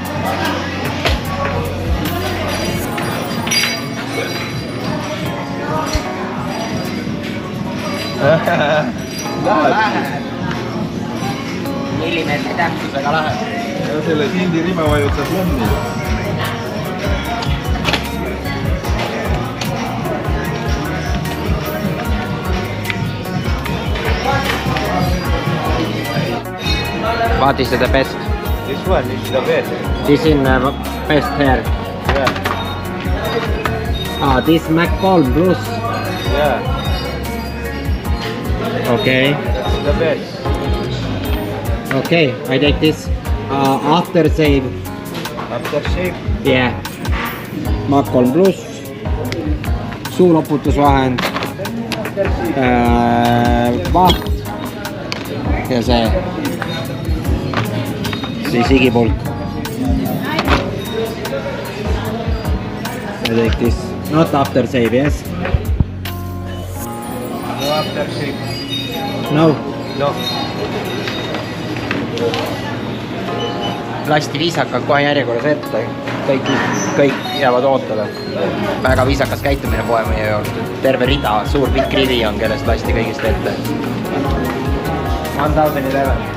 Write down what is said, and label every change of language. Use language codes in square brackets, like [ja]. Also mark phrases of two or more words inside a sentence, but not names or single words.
[et] Läheb. Millimeetri täpsusega läheb. Ja selle sindi rime vajutad lommi. [en] What is the best? This one is the best. This is best here. Yeah. This McCall Plus. Yeah. Okay. That's the best. Okay, I take this after save. After shape. Yeah. McCall Plus. [et] Suuloputusvahend. Vaht. Ja see. Siis igipulk. [en] I take this. Not after save, yes? No after shape. No. No. [et] Lasti viisakalt kohe järjekorras ette. Kõik jäävad ootele. Väga viisakas käitumine poe meie juurde. Terve rida, suur pikk rivi on, kellest lasti kõigist ette. 1011.